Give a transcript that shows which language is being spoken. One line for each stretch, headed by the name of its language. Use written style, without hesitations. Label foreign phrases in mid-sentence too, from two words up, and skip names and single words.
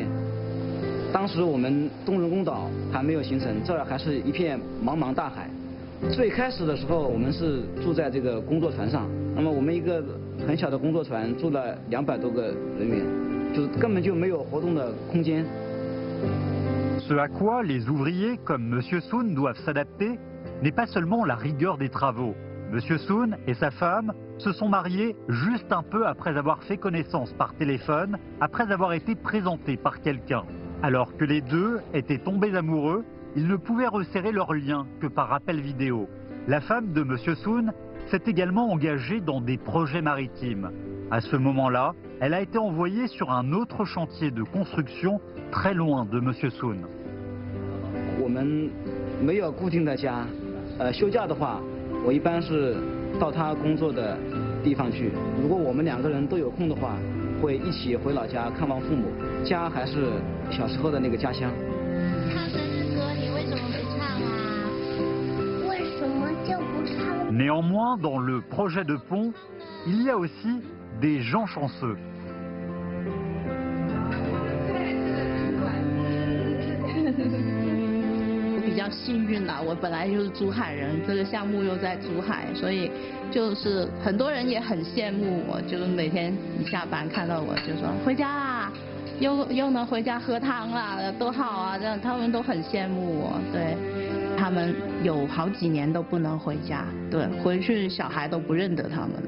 Chinese: 当时我们东人工岛还没有形成，这儿还是一片茫茫大海。最开始的时候，我们是住在这个工作船上，那么我们一个很小的工作船住了200多个人员，就是根本就没有活动的空间。
French: Ce à quoi les ouvriers comme Monsieur Sun doivent s'adapter n'est pas seulement la rigueur des travaux. Monsieur Sun et sa femme se sont mariés juste un peu après avoir fait connaissance par téléphone, après avoir été présentés par quelqu'un. Alors que les deux étaient tombés amoureux, ils ne pouvaient resserrer leur lien que par appel vidéo. La femme de Monsieur Sun s'est également engagée dans des projets maritimes. À ce moment-là, elle a été envoyée sur un autre chantier de construction très loin de Monsieur Sun.
Chinese: 我们没有固定的家，休假的话，我一般是到他工作的地方去。如果我们2个人都有空的话，会一起回老家看望父母。家还是小时候的那个家乡。唱生日歌，你为什么不唱啊？为什么就不唱？
French: Néanmoins, dans le projet de pont, il y a aussi des gens chanceux.
Chinese: 比较幸运啦，我本来就是珠海人，这个项目又在珠海，所以就是很多人也很羡慕我，就是每天一下班看到我就说回家啦，又能回家喝汤啦，多好啊！这样他们都很羡慕我，对，他们有好几年都不能回家，对，回去小孩都不认得他们了。